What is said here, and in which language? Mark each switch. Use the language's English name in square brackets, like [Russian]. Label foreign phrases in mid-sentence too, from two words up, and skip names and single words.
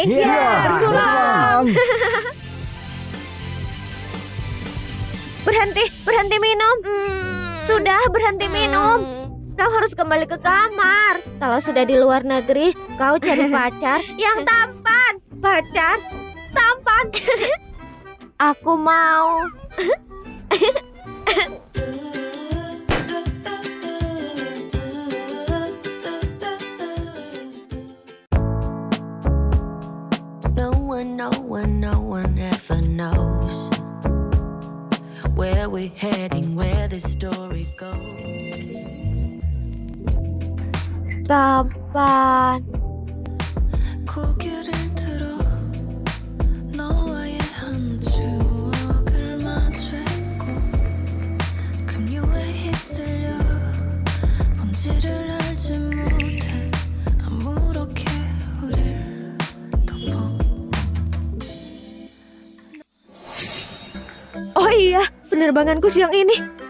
[Indonesian] Bersulang. Berhenti minum. Sudah, berhenti minum. Kau harus kembali ke kamar. Kalau sudah di luar negeri, kau cari pacar yang tampan. Pacar tampan. Aku mau. [English] No one ever knows where we're heading, where the story goes. [Indonesian] Tampan. [Korean] 고개를 들어 너와의 한 추억을 마주했고 급류에 휩쓸려 본질을 알지 못해 아무렇게 우릴 덮어. [Indonesian] Oh iya, penerbanganku siang ini.